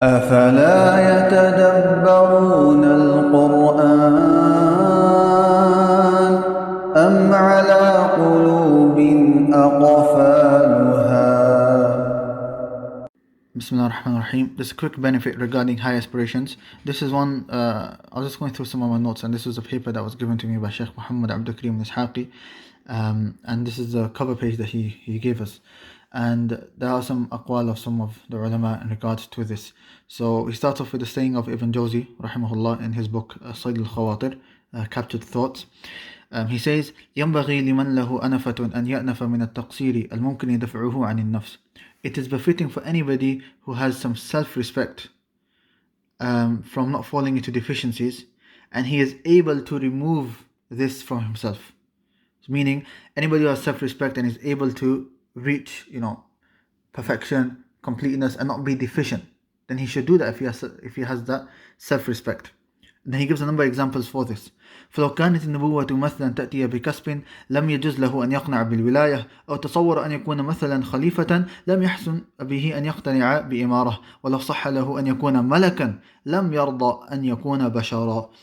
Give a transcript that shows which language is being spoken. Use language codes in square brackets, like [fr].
[ar] أفلا يتدبرون القرآن أم على قلوب أقفالها. [en] Bismillahirrahmanirrahim. This quick benefit regarding high aspirations. This is one, I was just going through some of my notes, and this was a paper that was given to me by Sheikh Muhammad Abdul Karim Nishaqi. And this is the cover page that he gave us. And there are some aqwal of some of the ulama in regards to this. So he starts off with the saying of Ibn Jawzi, rahimahullah, in his book, Sayd al-Khawatir, Captured Thoughts. [ar] He says, ينبغي لمن له أنفة أن يأنف من التقصير الممكن دفعه عن النفس. [en] It is befitting for anybody who has some self-respect from not falling into deficiencies, and he is able to remove this from himself. Meaning, anybody who has self-respect and is able to reach, perfection, completeness, and not be deficient, then he should do that if he has that self-respect. And then he gives a number of examples for this. [ar] فلو كانت النبوة مثلا تأتي بكسب لم يجز له أن يقنع بالولاية أو تصور أن يكون مثلا خليفة لم يحسن به أن يقتنع بإمارة ولو صح له أن يكون ملكا لم يرضى أن يكون بشرا.